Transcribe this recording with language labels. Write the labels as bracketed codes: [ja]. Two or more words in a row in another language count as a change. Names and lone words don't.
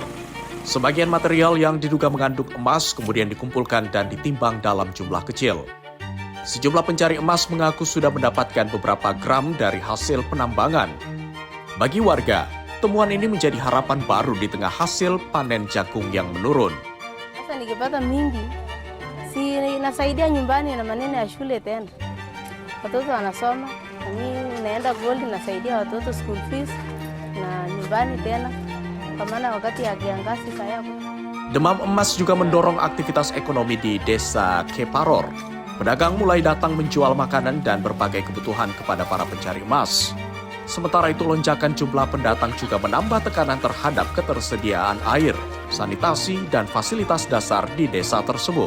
[id] Sebagian material yang diduga mengandung emas kemudian dikumpulkan dan ditimbang dalam jumlah kecil. Sejumlah pencari emas mengaku sudah mendapatkan beberapa gram dari hasil penambangan. Bagi warga, temuan ini menjadi harapan baru di tengah hasil panen jagung yang menurun. [sw] Sasa nikipata mingi, si nasaidia nyumbani na maneno ya shule tena. Watoto wanasoma, nami naenda gold nasaidia watoto [en] school fees [sw] na nyumbani tena. Kwa maana wakati ya kiangazi sayako. [id] Demam emas juga mendorong aktivitas ekonomi di desa Cheparor. Pedagang mulai datang menjual makanan dan berbagai kebutuhan kepada para pencari emas. Sementara itu, lonjakan jumlah pendatang juga menambah tekanan terhadap ketersediaan air, sanitasi, dan fasilitas dasar di desa tersebut.